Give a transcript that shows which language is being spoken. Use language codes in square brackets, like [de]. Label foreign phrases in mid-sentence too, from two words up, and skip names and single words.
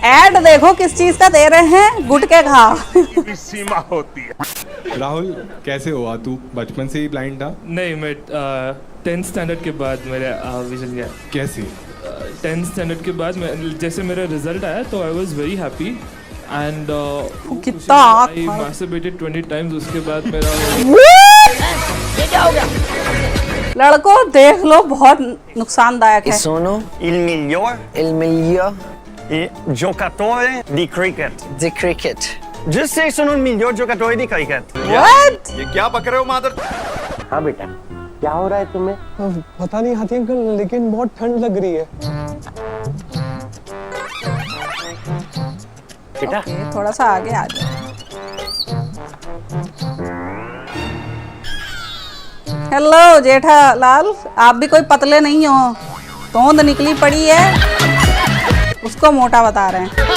[hi] एड देखो किस चीज का दे रहे हैं, गुटके खा। सीमा होती है। राहुल, कैसे हुआ तू? बचपन से ही ब्लाइंड था? नहीं, मैं [en] 10th standard [hi] के बाद मेरे विजन गया। कैसे? [en] 10th standard [hi] के बाद जैसे मेरा रिजल्ट आया तो [en] I was very happy and [hi] कितना [en] I masturbated 20 times. [hi] उसके बाद मेरा लड़कों देख लो, बहुत नुकसानदायक है। [it] Sono il miglior giocatore di cricket. [en] Just say [it] sono il miglior giocatore di cricket. [en] What? [hi] ये क्या बक रहे हो मादर? हाँ बेटा, क्या हो रहा है तुम्हें? पता नहीं हाथी अंकल, लेकिन बहुत ठंड लग रही है। बेटा Okay, थोड़ा सा आगे आ जाओ। हेलो जेठालाल, आप भी कोई पतले नहीं हो, तोंद निकली पड़ी है, उसको मोटा बता रहे हैं।